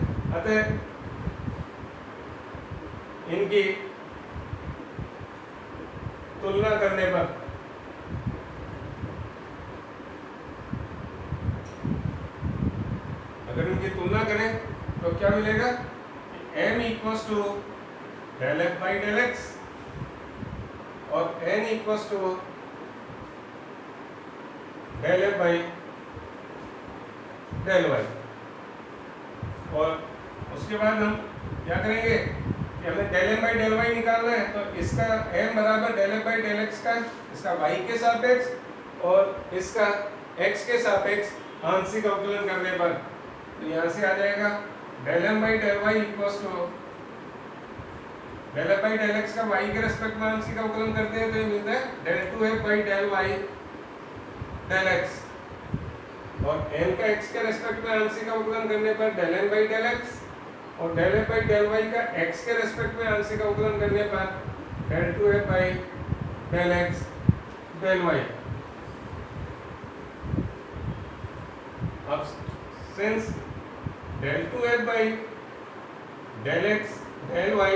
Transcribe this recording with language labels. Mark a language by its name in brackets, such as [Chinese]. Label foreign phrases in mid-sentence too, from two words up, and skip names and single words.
[Hindi] अतः इनकी तुलना करने पर अगर इनकी तुलना करें तो क्या मिलेगा? [English] m इक्वल्स टू del f by del x और n इक्वल्स टू del f by del y। [Hindi] और उसके बाद हम क्या करेंगे कि हमें [English] del m by del y [Hindi] निकालना है, तो इसका m बराबर [English] del f by del x [Hindi] का इसका y के सापेक्ष और इसका x के सापेक्ष आंशिक अवकलन करने पर तो यहाँ से आ जाएगा [English] del m by del y equals to del f by del x [Hindi] का y के रेस्पेक्ट में आंशिक अवकलन करते हैं तो ये मिलता है [English] del 2f by del y del x, [Hindi] और m का x के रेस्पेक्ट में आंशिक अवकलन करने पर [English] del n by del x, [Hindi] और [English] del f by del y [Hindi] का x के रेस्पेक्ट में आंशिक अवकलन करने पर [English] del 2f by del x del y. अब since del 2f by del x del y